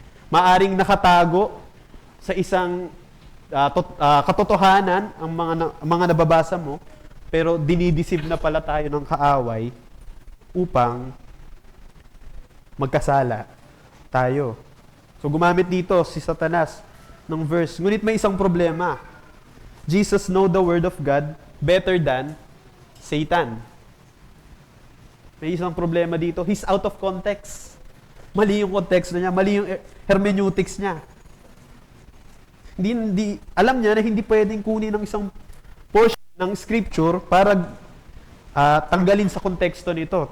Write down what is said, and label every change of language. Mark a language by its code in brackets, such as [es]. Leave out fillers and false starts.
[tl] Maaring nakatago sa isang katotohanan ang mga nababasa mo, pero dinideceive na pala tayo ng kaaway upang magkasala tayo. So gumamit dito si Satanas ng verse. Ngunit may isang problema. [en] Jesus know the word of God better than Satan. [tl] May isang problema dito. [en] He's out of context. [tl] Mali yung context niya, mali yung hermeneutics niya. Alam niya na hindi pwedeng kunin ng isang portion ng scripture para tanggalin sa konteksto nito.